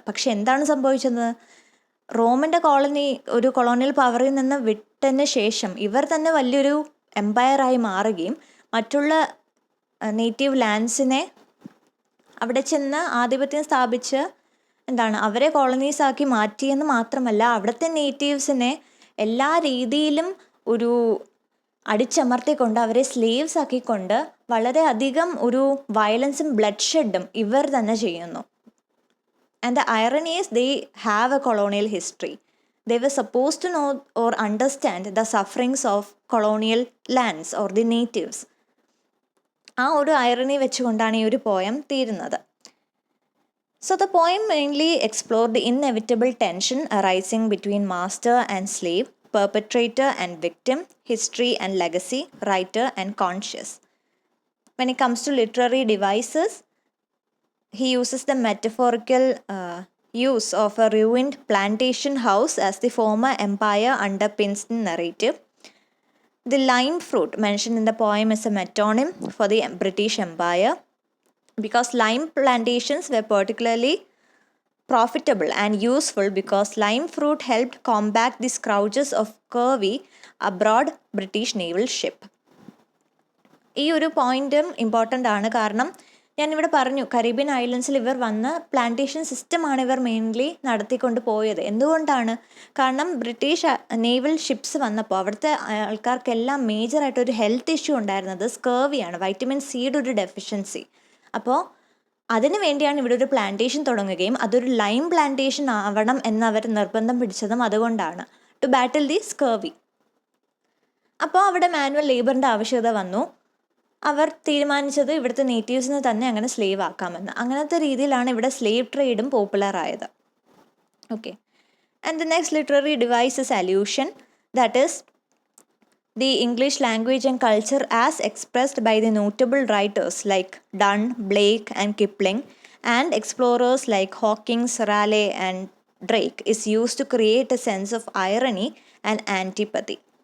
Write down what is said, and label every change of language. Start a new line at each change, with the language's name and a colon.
Malayalam: പക്ഷെ എന്താണ് സംഭവിച്ചത്? റോമിൻ്റെ ഒരു കൊളോണിയൽ പവറിൽ നിന്ന് വിട്ടതിന് ശേഷം ഇവർ തന്നെ വലിയൊരു എംപയറായി മാറുകയും മറ്റുള്ള നേറ്റീവ് ലാൻഡ്സിനെ അവിടെ ചെന്ന് ആധിപത്യം സ്ഥാപിച്ച് അവരെ കോളനീസാക്കി മാറ്റിയെന്ന് മാത്രമല്ല, അവിടുത്തെ നേറ്റീവ്സിനെ എല്ലാ രീതിയിലും ഒരു അടിച്ചമർത്തിക്കൊണ്ട് അവരെ സ്ലേവ്സ് ആക്കിക്കൊണ്ട് വളരെയധികം ഒരു വയലൻസും ബ്ലഡ് ഷെഡും ഇവർ തന്നെ ചെയ്യുന്നു.
English: And the irony is they have a colonial history. They were supposed to know or understand the sufferings of colonial lands or the natives.
Malayalam: ആ ഒരു irony വെച്ചുകൊണ്ടാണ് ഈ ഒരു പോയം തീരുന്നത്.
English: So the poem mainly explored the inevitable tension arising between master and slave, perpetrator and victim, history and legacy, writer and conscious. When it comes to literary devices, he uses the metaphorical use of a ruined plantation house as the former empire underpins the narrative. The lime fruit mentioned in the poem is a metonym for the British Empire, because lime plantations were particularly profitable and useful because lime fruit helped combat the scourges of scurvy aboard British naval ship.
Malayalam: ഈ ഒരു പോയിന്റും important ആണ്. കാരണം ഞാനിവിടെ പറഞ്ഞു, Caribbean ഐലൻഡ്സിൽ ഇവർ വന്ന് plantation സിസ്റ്റമാണ് ഇവർ മെയിൻലി നടത്തിക്കൊണ്ട് പോയത്. എന്തുകൊണ്ടാണ്? കാരണം ബ്രിട്ടീഷ് നേവൽ ഷിപ്സ് വന്നപ്പോൾ അവിടുത്തെ ആൾക്കാർക്കെല്ലാം മേജറായിട്ടൊരു ഹെൽത്ത് ഇഷ്യൂ ഉണ്ടായിരുന്നത് സ്കർവിയാണ്, വൈറ്റമിൻ സിയുടെ ഒരു ഡെഫിഷ്യൻസി. അപ്പോൾ അതിനു വേണ്ടിയാണ് ഇവിടെ ഒരു പ്ലാന്റേഷൻ തുടങ്ങുകയും അതൊരു ലൈം പ്ലാന്റേഷൻ ആവണം എന്നവർ നിർബന്ധം പിടിച്ചതും അതുകൊണ്ടാണ്, ടു ബാറ്റിൽ ദി സ്കർവി. അപ്പോൾ അവിടെ മാനുവൽ ലേബറിൻ്റെ ആവശ്യകത വന്നു. അവർ തീരുമാനിച്ചത് ഇവിടുത്തെ നേറ്റീവ്സിനെ തന്നെ അങ്ങനെ സ്ലേവ് ആക്കാമെന്ന്. അങ്ങനത്തെ രീതിയിലാണ് ഇവിടെ സ്ലേവ് ട്രേഡും പോപ്പുലർ ആയത്.
English: Okay, and the next literary device is allusion. That is the English language and culture as expressed by the notable writers like Donne, Blake, and Kipling, and explorers like Hawkins, Raleigh, and Drake is used to create a sense of irony and antipathy.